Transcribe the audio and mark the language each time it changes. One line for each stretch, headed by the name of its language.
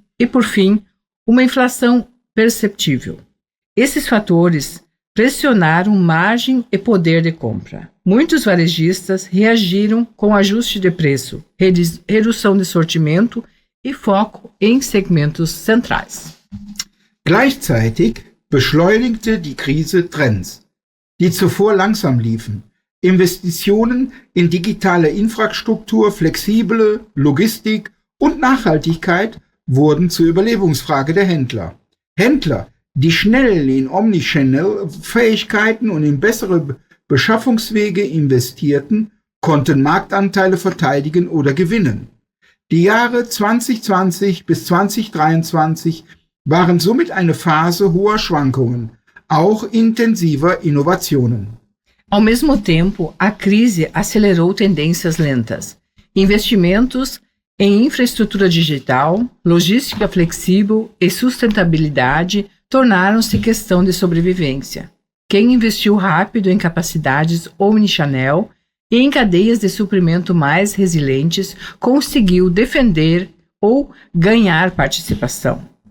Portuguese: E, por fim, uma inflação perceptível. Esses fatores pressionaram margem e poder de compra. Muitos varejistas reagiram com ajuste de preço, redução de sortimento e foco em segmentos centrais.
German: Gleichzeitig beschleunigte die Krise Trends, die zuvor langsam liefen. Investitionen in digitale Infrastruktur, flexible Logistik und Nachhaltigkeit wurden zur Überlebensfrage der Händler. Händler, die schnell in Omnichannel-Fähigkeiten und in bessere Beschaffungswege investierten, konnten Marktanteile verteidigen oder gewinnen. Die Jahre 2020 bis 2023 waren somit eine Phase hoher Schwankungen, auch intensiver Innovationen.
Portuguese: Ao mesmo tempo, a crise acelerou tendências lentas. Investimentos em infraestrutura digital, logística flexível e sustentabilidade tornaram-se questão de sobrevivência. Quem investiu rápido em capacidades omnichannel e em cadeias de suprimento mais resilientes conseguiu defender ou ganhar participação.